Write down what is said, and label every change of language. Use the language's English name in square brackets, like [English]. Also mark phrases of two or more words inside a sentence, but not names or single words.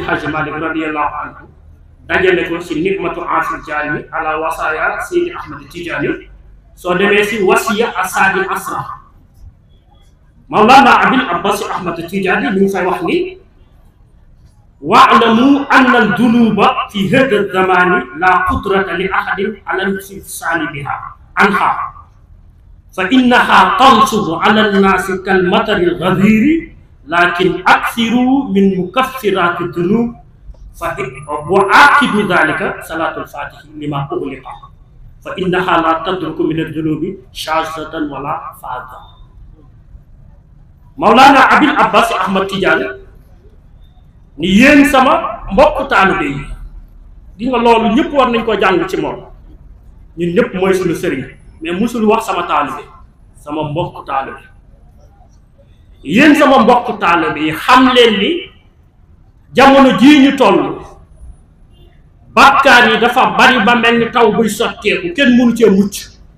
[Wolof] Hadji Malick [Arabic] رضي الله عنه [Wolof] dajale ko ci Nikmatu Afil Jaani ala wasaaya Seydi Ahmad Tidiane soo demee ci wasiya asadi asra Mawlana Abil Abbas Ahmad Tidiane ñu ngi fay wax ni [Arabic] واعلم أن الذنوب في هذا الزمان لا قدرة لأحد على الانفصال بها عنها فإنها تنصب على الناس كالمطر الغادر لكن أكثر من مكفرات الذنوب وعقب ذلك صلاة الفاتح لما أغلق فإنها لا تدرك من الذنوب شاذة ولا فاذة. [Wolof] Mawlana Abil Abbas Ahmad Tidiane ni yéen sama mbokk taalibe yi di nga loolu ñëpp war nañ ko jàng ci moom ñun ñëpp mooy suñu sëriñ mais musul wax sama taalibe sama mbokk taalibe yéen sama mbokk taalibe yi xam leen ni jamono jii ñu toll bàkkaar yi dafa bari ba mel ni taw buy sotteeku kenn mënu cee mucc